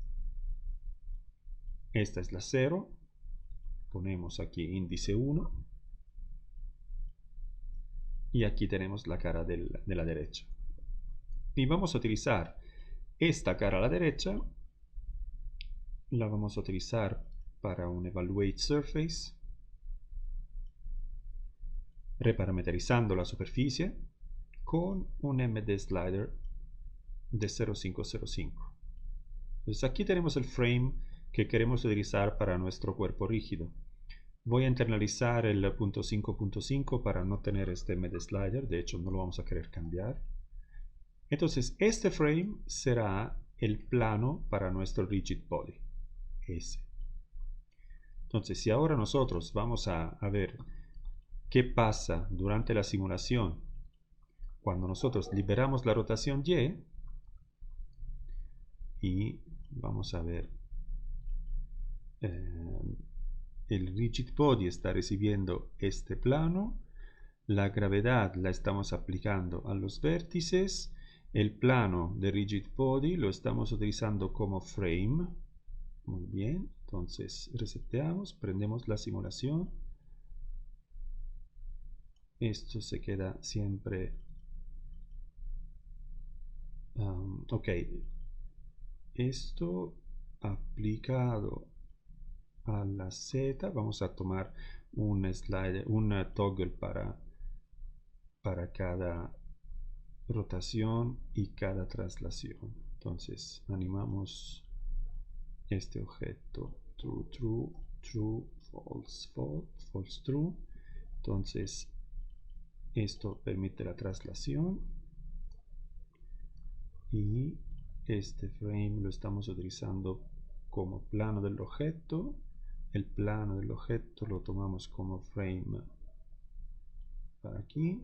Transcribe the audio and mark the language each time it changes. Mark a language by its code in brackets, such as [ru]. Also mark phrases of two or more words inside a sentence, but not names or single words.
[es] Esta es la 0. Ponemos aquí índice 1. Y aquí tenemos la cara de la derecha. Y vamos a utilizar esta cara a la derecha. La vamos a utilizar para un [en] evaluate surface. [es] Reparametrizando la superficie con un MD slider de 0,505. Entonces aquí tenemos el frame que queremos utilizar para nuestro cuerpo rígido. Voy a internalizar el punto 5.5 para no tener este MD slider, de hecho no lo vamos a querer cambiar. Entonces este frame será el plano para nuestro [en] rigid body, [es] ese. Entonces si ahora nosotros vamos a ver qué pasa durante la simulación cuando nosotros liberamos la rotación y vamos a ver el [en] rigid body [es] está recibiendo este plano, la gravedad la estamos aplicando a los vértices, el plano de [en] rigid body [es] lo estamos utilizando como frame. Muy bien, entonces reseteamos, prendemos la simulación. Esto se queda siempre ok, esto aplicado a la Z, vamos a tomar un slide, un toggle para cada rotación y cada traslación. Entonces animamos este objeto [en] true, true, true, false, false, false, true. [es] Entonces esto permite la traslación y este frame lo estamos utilizando como plano del objeto. El plano del objeto lo tomamos como frame para aquí.